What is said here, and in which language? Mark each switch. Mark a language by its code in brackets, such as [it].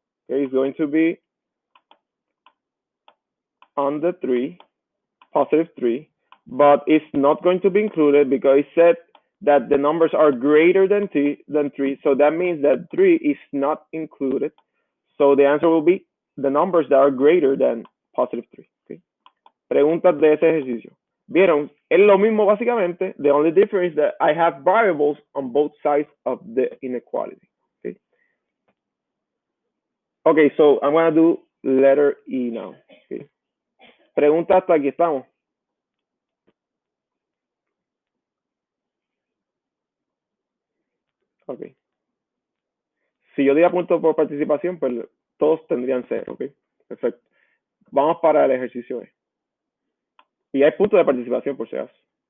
[en] Okay? It's going to be on the 3, positive 3, but it's not going to be included because it said that the numbers are greater than 3. So that means that 3 is not included. So the answer will be the numbers that are greater than positive 3. Okay? [es] Preguntas de ese ejercicio. ¿Vieron? Es lo mismo básicamente. [en] The only difference is that I have variables on both sides of the inequality. Okay, okay, so I'm going to do letter E now. Okay. [es] Pregunta hasta aquí estamos. Ok. Si yo diera puntos por participación, pues todos tendrían 0. Ok. Perfecto. Vamos para el ejercicio E. Y hay puntos de participación por si acaso.